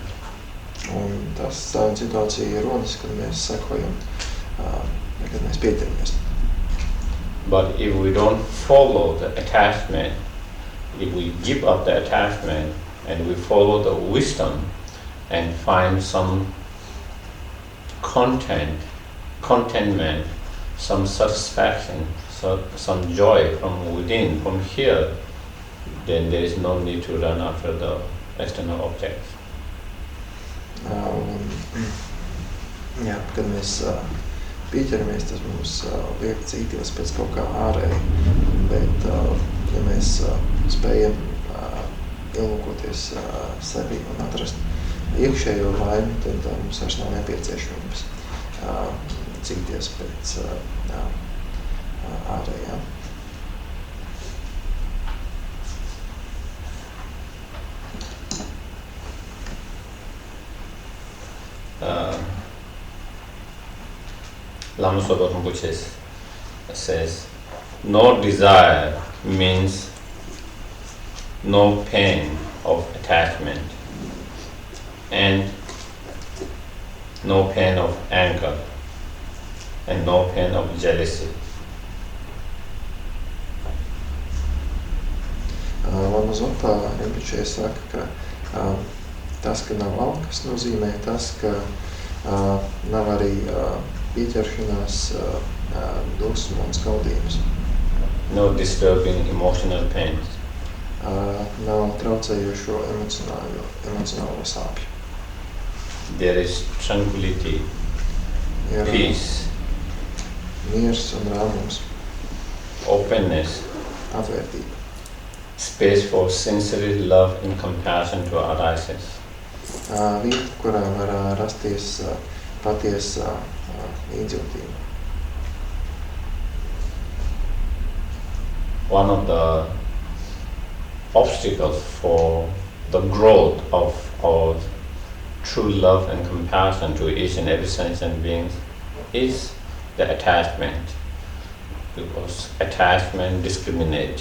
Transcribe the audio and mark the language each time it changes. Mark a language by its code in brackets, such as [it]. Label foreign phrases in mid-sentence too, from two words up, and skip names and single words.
[lv] Un tas situācija rodas, kad mēs sekojam, kad mēs pieķeramies. [en] But if we don't follow the attachment, if we give up the attachment and we follow the wisdom and find some contentment, some satisfaction, some joy from within, from here, then there is no need to run after the external objects. [lv] Kad mēs pieķeramies, tas mums liek cīties pēc kaut kā ārēji, bet ja mēs spējam ielūkoties sevi un atrast iekšējo laimi, tad mums vairs nav nepieciešams cīties pēc ārējā. [en] Lama Zopa Rinpoche says, no desire means no pain of attachment and no pain of anger and no pain of jealousy. [lv] Lama Zopa Rinpoche saka, ka tas, ka nav alkas, nozīmē tas, ka nav arī pieķeršanās, dusmu un skaudības. [en] No disturbing emotional pains. [lv] Nav traucējošo emocionālo sāpju. [en] There is tranquility, peace, [lv] miers un rāmums, [en] openness, [lv] atvērtība, [en] space for sincere love and compassion to arises. [lv] Vieta, kurā var rasties patiesa līdzjūtība. [en] One of the obstacles for the growth of our true love and compassion to each and every sentient being is the attachment, because attachment discriminates.